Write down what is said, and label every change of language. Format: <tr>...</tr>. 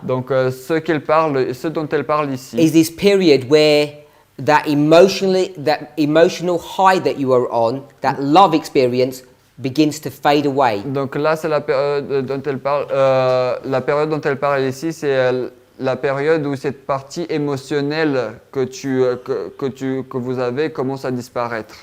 <fr>Donc ce dont elle parle ici,</fr> <en>is this period where that emotional high that you are on, that love experience, begins to fade away.</en> <fr>donc là, c'est la période dont elle parle. La période dont elle parle ici, c'est la période où cette partie émotionnelle que vous avez commence à disparaître.</fr>